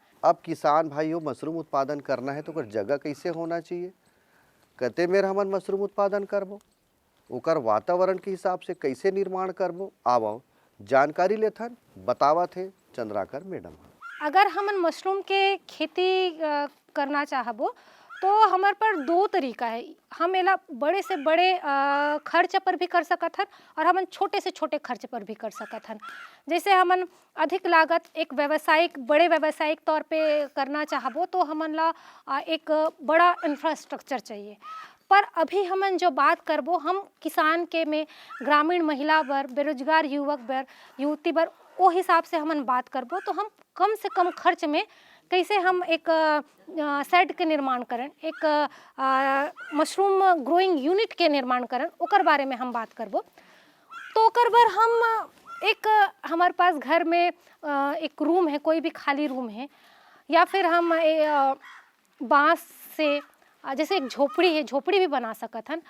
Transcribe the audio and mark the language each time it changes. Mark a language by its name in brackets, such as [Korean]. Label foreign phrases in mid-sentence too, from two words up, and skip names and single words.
[Chhattisgarhi] अब किसान भाइयों मशरूम उत्पादन करना है तो ओकर जगह कैसे होना चाहिए, कते मेर हमन मशरूम उत्पादन करबो, ओकर वातावरण के हिसाब से कैसे निर्माण करबो, आवो जानकारी लेथन बतावत है चंद्राकर मैडम। अगर हमन मशरूम के खेती करना चाहबो तो हमारे पर दो तरीका है। हम एला बड़े से बड़े खर्च पर भी कर सकत हन, और हमन छोटे से छोटे खर्च पर भी कर सकत हन। जैसे हमन अधिक लागत एक बड़े व्यावसायिक तौर पे करना चाहबो तो हमन ला एक बड़ा इंफ्रास्ट्रक्चर चाहिए। पर अभी हमन जो बात करबो हम किसान के में ग्रामीण महिला बर, बेरोजगार युवक बर, युवती बर, वो हिसाब से हमन बात करबो तो हम कम से कम खर्च में कैसे हम एक शेड के निर्माण करें, एक [English] mushroom growing unit [Chhattisgarhi] के निर्माण करें, ओकर बारे में हम बात करबो। तो ओकर बर हम एक हमारे पास घर में एक रूम है, कोई भी खाली रूम है, या फिर हम बांस से जैसे एक झोपड़ी है, झोपड़ी भी बना सकत हन।